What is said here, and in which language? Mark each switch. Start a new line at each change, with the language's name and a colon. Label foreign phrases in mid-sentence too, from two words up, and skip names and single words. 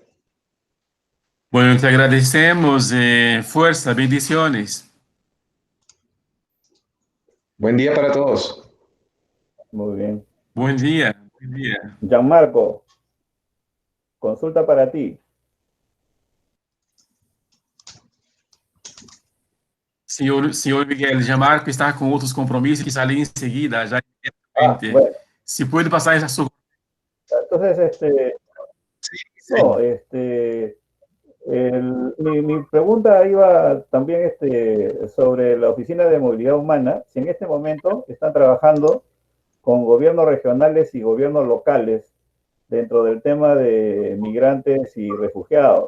Spanish: Bueno, te agradecemos. Fuerza, bendiciones. Buen día para todos. Muy bien. Buen día. Buen día. Gianmarco, consulta para ti.
Portuguese: Senhor Miguel, Gianmarco está com outros compromissos que saem em seguida, já imediatamente.
Spanish: Bueno. Se puede pasar
Portuguese: essa sua...
Spanish: Entonces, Sí. no, mi pregunta iba también sobre la Oficina de Movilidad Humana, si en este momento están trabajando con gobiernos regionales y gobiernos locales dentro del tema de migrantes y refugiados.